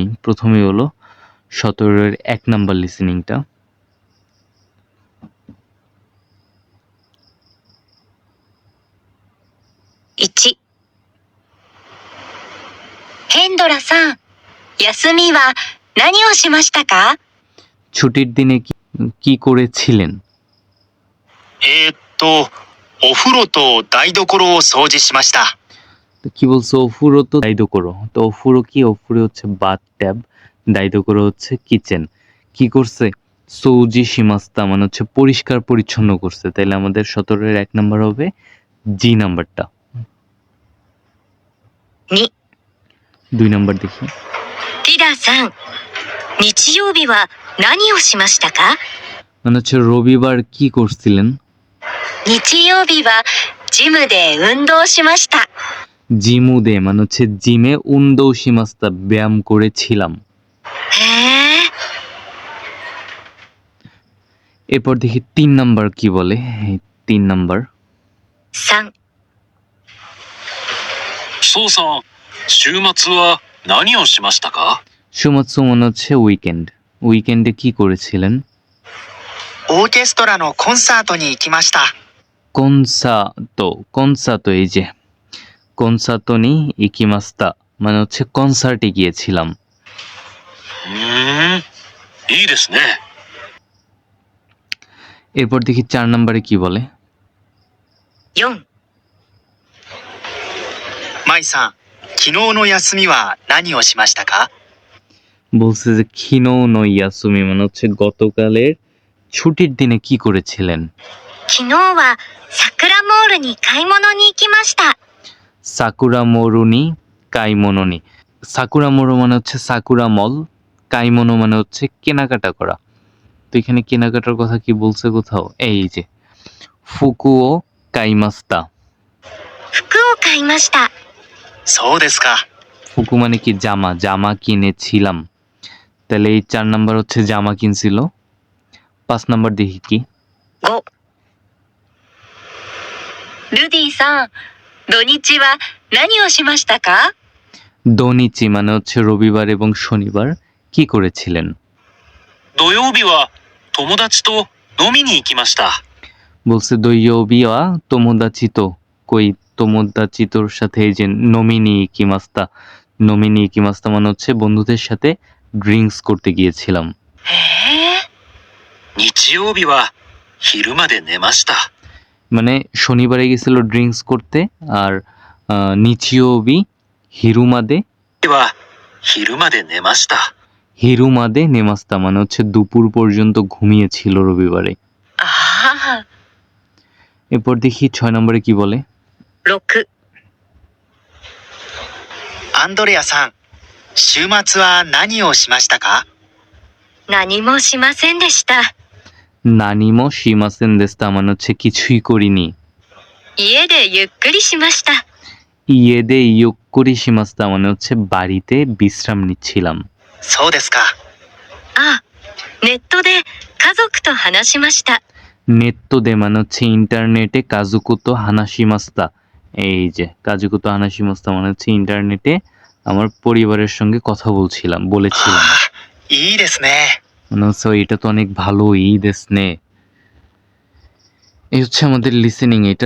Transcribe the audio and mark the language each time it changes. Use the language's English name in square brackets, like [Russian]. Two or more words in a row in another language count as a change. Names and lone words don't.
[Bangla] প্রথমে হলো 17-এর 1 নাম্বার লিসেনিংটা। [Japanese] 1、ヘンドラさん、休みは何をしましたか？ [Bangla] ছুটির দিনে কি করেছিলেন। [Japanese] お風呂と台所を掃除しました。 [Bangla] তো কি বলছো, [Japanese] お風呂と台所. [Bangla] তো অফুরো কি, অফুরে হচ্ছে [English] bath tub, [Bangla] দায়িদোকরো হচ্ছে কিচেন। কি করছে, [Japanese] 掃除しました [Bangla] মানে হচ্ছে পরিষ্কার পরিচ্ছন্ন করছে। তাইলে আমাদের 17-এর 1 নাম্বার হবে জি নাম্বারটা। [Japanese] 2、 [Bangla] 2 নাম্বার দেখি। [Japanese] ティダさん、日曜日は何をしましたか？ [Bangla] মানে হচ্ছে রবিবার কি করছিলেন। [Japanese] 日曜日はジムで運動しました。 [Bangla] জিমুদে মানে হচ্ছে জিমে, [Japanese] 運動しました [Bangla] ব্যায়াম করেছিলাম। [Japanese] へえ。 [Bangla] এরপর দেখি 3 নাম্বার কি বলে। 3 নাম্বার। [Japanese] 3、そうさん、週末は何をしましたか？ [Bangla] সুমাৎসু মানে হচ্ছে উইকেন্ড। উইকেন্ডে কি করেছিলেন। [Japanese] オーケストラのコンサートに行きました。 [Bangla] কনসার্টো এই যে [Japanese] コンサートに行きました [Bangla] মানে হচ্ছে কনসার্টে গিয়েছিলাম। [Japanese] いいですね。 [Bangla] এরপর দেখি 4 নম্বরে কি বলে। [Japanese] 4、マイさん、昨日の休みは何をしましたか？ [Bangla] বলছে যে [Japanese] 昨日の休み [Bangla] মানে হচ্ছে গতকালের ছুটির দিনে কি করেছিলেন। [Japanese] 昨日は桜モールに買い物に行きました。さくらモールに買い物に. [Bangla] সাকুরা মোরো মানে হচ্ছে সাকুরা মল, কাইমোনো মানে হচ্ছে কেনাকাটা করা। তো এখানে কেনাকাটার কথা কি বলছে কোথাও, এই যে [Japanese] 服を買いました. 服を買いました。そうですか。 [Bangla] ফুকু মানে কি জামা, জামা কিনেছিলাম। তাহলে এই 4 নাম্বার হচ্ছে জামা কিনছিল। 5 নাম্বার দেখি কি। [Japanese] 5、ルディさん、土日は何をしましたか？ [Bangla] দনিচি মানে হচ্ছে রবিবার এবং শনিবার কি করেছিলেন। [Japanese] 土曜日は友達と飲みに行きました。 [Bangla] বলছে [Japanese] 土曜日は友達と, [Bangla] কই তোমোদাচিতোর সাথে এই যে [Japanese] 飲みに行きました. 飲みに行きました [Bangla] মানে হচ্ছে বন্ধুদের সাথে ড্রিঙ্কস করতে গিয়েছিলাম। [Japanese] へえ。日曜日は昼まで寝ました。 [Bangla] মানে শনিবারে গেছিল ড্রিঙ্কস করতে, আর [Japanese] 日曜日昼まで. は昼まで寝ました。昼まで寝ました [Bangla] মানে হচ্ছে দুপুর পর্যন্ত ঘুমিয়েছিল রবিবারে। [Japanese] ああ。 [Bangla] এরপর দেখি 6 নম্বরে কি বলে। [Japanese] 6、アンドレアさん、週末は何をしましたか？何もしませんでした。何もしませんでした [Bangla] মানে হচ্ছে কিছুই করিনি। [Japanese] 家でゆっくりしました。家でゆっくりしました [Bangla] মানে হচ্ছে বাড়িতে বিশ্রাম নিচ্ছিলাম। [Japanese] そうですか。あ、ネットで家族と話しました。 [Bangla] নেত্তোদে মানে হচ্ছে ইন্টারনেটে, [Japanese] 家族と話しました, [Bangla] এই যে [Japanese] 家族と話しました [Bangla] মানে হচ্ছে ইন্টারনেটে আমার পরিবারের সঙ্গে কথা বলেছিলাম। [Japanese] いいですね。 [Bangla] মানে হচ্ছে এটা তো অনেক ভালো, ঈদ স্নে। এই হচ্ছে আমাদের লিসেনিং এটার।